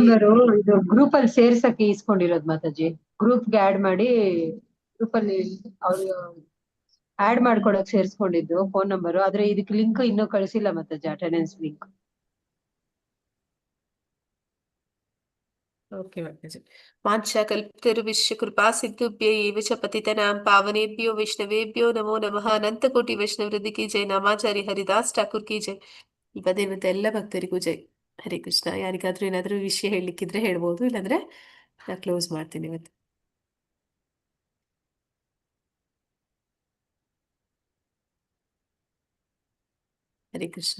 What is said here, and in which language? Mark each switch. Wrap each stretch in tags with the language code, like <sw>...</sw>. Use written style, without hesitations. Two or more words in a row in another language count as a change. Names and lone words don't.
<kn>ನಂಬರು ಇದು ಗ್ರೂಪ್ ಅಲ್ಲಿ ಸೇರ್ಸಕ್ಕೆ ಇಸ್ಕೊಂಡಿರೋದು ಮಾತಾಜಿ. ಗ್ರೂಪ್ಗೆ ಆಡ್ ಮಾಡಿ ಗ್ರೂಪ್ ಅಲ್ಲಿ ಅವ್ರು ಆಡ್ ಮಾಡ್ಕೊಳಕ್ ಸೇರ್ಸ್ಕೊಂಡಿದ್ದು ಫೋನ್ ನಂಬರು. ಆದ್ರೆ ಇದಕ್ಕೆ ಲಿಂಕ್ ಇನ್ನೂ ಕಳಿಸಿಲ್ಲ ಮಾತಾಜಿ, ಅಟೆಂಡೆನ್ಸ್ ಲಿಂಕ್. ಓಕೆ ಮಾತಾಜಿ.</kn> <sa>ವಾಂಛಾ ಕಲ್ಪತರುಭ್ಯಶ್ಚ ಕೃಪಾ ಸಿಂಧುಭ್ಯ ಏವ ಚ ಪತಿತನಾಂ ಪಾವನೇಭ್ಯೋ ವೈಷ್ಣವೇಭ್ಯೋ ನಮೋ ನಮಃ.</sa> <hi>अनंत कोटि वैष्णव वृंद की जय. नामाचारी हरिदास ठाकुर की जय.</hi> <kn>ಈ ಪದೇ ಎಲ್ಲ ಭಕ್ತರಿಗೂ ಜೈ.</kn> <sa>ಹರೇ ಕೃಷ್ಣ.</sa> <kn>ಯಾರಿಗಾದ್ರೂ ಏನಾದ್ರೂ ವಿಷಯ ಹೇಳಲಿಕ್ಕಿದ್ರೆ ಹೇಳ್ಬೋದು, ಇಲ್ಲಾಂದ್ರೆ ನಾ ಕ್ಲೋಸ್ ಮಾಡ್ತೀನಿ ಇವತ್ತು.</kn> <sa>ಹರೇ ಕೃಷ್ಣ.</sa>